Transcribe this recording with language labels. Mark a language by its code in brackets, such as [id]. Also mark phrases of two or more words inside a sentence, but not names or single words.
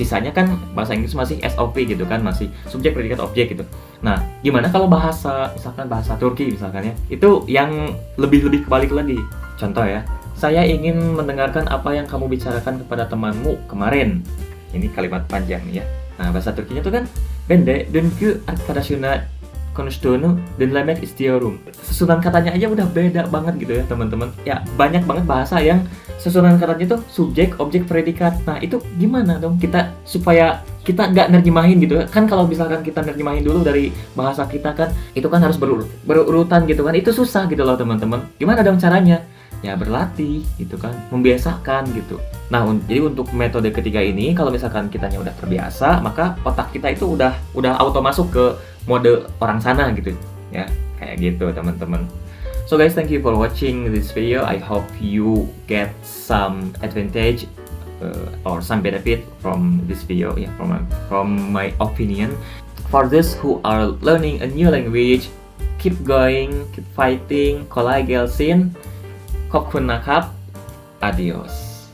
[id] Sisanya kan bahasa Inggris masih SOP gitu kan, masih subjek predikat objek gitu. Nah, gimana kalau bahasa misalkan bahasa Turki misalkan ya, itu yang lebih kebalik lagi. Contoh ya, saya ingin mendengarkan apa yang kamu bicarakan kepada temanmu kemarin. Ini kalimat panjang ya. Nah, bahasa Turkinya tuh kan [tr] ben de dünkü arkadaşına konuştuğunu dinlemek istiyorum. [id] Susunan katanya aja udah beda banget gitu ya teman-teman. Ya banyak banget bahasa yang susunan katanya tuh subjek, objek, predikat. Nah itu gimana dong kita supaya kita nggak nerjemahin gitu kan. Kalau misalkan kita nerjemahin dulu dari bahasa kita kan, itu kan harus berurutan gitu kan. Itu susah gitu loh teman-teman. Gimana dong caranya? Ya berlatih gitu kan, membiasakan gitu. Nah jadi untuk metode ketiga ini, kalau misalkan kitanya udah terbiasa, maka otak kita itu udah auto masuk ke mode orang sana gitu ya, kayak gitu teman-teman. [en] So guys, thank you for watching this video. I hope you get some advantage or some benefit from this video ya, from my opinion. For those who are learning a new language, keep going, keep fighting. [tr] Kolay gelsin. [th] ขอบคุณนะครับ Adios